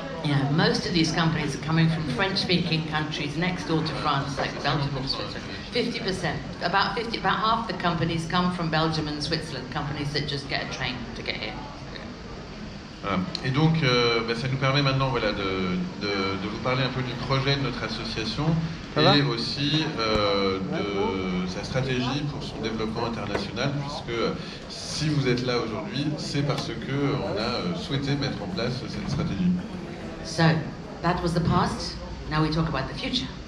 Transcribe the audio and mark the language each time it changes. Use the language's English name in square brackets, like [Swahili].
[English] Yeah, most of these companies are coming from French-speaking countries next door to France, like Belgium and Switzerland. 50%, about half the companies come from Belgium and Switzerland, companies that just get a train to get here. [French] Voilà. Et donc, ça nous permet maintenant de vous parler un peu du projet de notre association et aussi de sa stratégie pour son développement international, puisque si vous êtes là aujourd'hui, c'est parce qu'on a souhaité mettre en place cette stratégie. [English] So, that was the past, now we talk about the future.